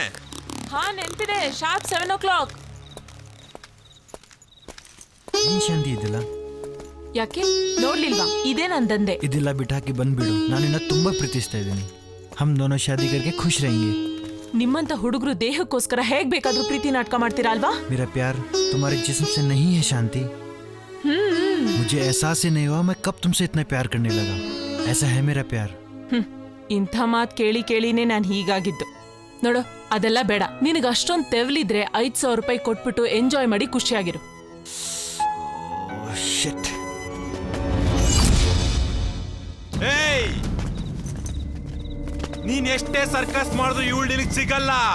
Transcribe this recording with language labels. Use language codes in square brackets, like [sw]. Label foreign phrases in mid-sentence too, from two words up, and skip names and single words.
[kn] ಹಾ ನೆನಪಿದೆ. [en] sharp 7 o'clock. [kn] ಏನ್ ಶಾಂತಿ ಇದಿಲ್ಲ? ಯಾಕೆ ನೋಡ್ಲಿಲ್ವಾ? ಇದೇ ನನ್ ದಂಧೆ. ಇದೆಲ್ಲ ಬಿಟ್ಟಾಕಿ ಬಂದ್ಬಿಡು. ನಾನಿನ್ನ ತುಂಬಾ ಪ್ರೀತಿಸ್ತಾ ಇದ್ದೀನಿ. [hi] हम दोनों शादी करके खुश रहेंगे. [kn] ನಿಮ್ಮಂತ ಹುಡುಗರು ದೇಹಕ್ಕೋಸ್ಕರ ಹೇಗ್ ಬೇಕಾದ್ರೂ ಪ್ರೀತಿ ನಾಟಕ ಮಾಡ್ತೀರಾ ಅಲ್ವಾ? [hi] मेरा प्यार तुम्हारे जिस्म से नहीं है शांति. मुझे एहसास ही नहीं हुआ मैं कब तुमसे इतना प्यार करने लगा. ऐसा है मेरा प्यार. [kn] ಇಂಥ ಮಾತು ಕೇಳಿ ಕೇಳಿನೇ ನಾನು ಹೀಗಾಗಿದ್ದು. ನೋಡು, ಅದೆಲ್ಲ ಬೇಡ. ನಿನಗೆ ಅಷ್ಟೊಂದು ತೆವಲಿದ್ರೆ 5,000 ರೂಪಾಯಿ ಕೊಟ್ಬಿಟ್ಟು ಎಂಜಾಯ್ ಮಾಡಿ ಖುಷಿಯಾಗಿರು. ಏಯ್, ನೀನ್ ಎಷ್ಟೇ ಸರ್ಕಸ್ ಮಾಡಿದ್ರು ಇವಳು ನಿನಗೆ ಸಿಗಲ್ಲ.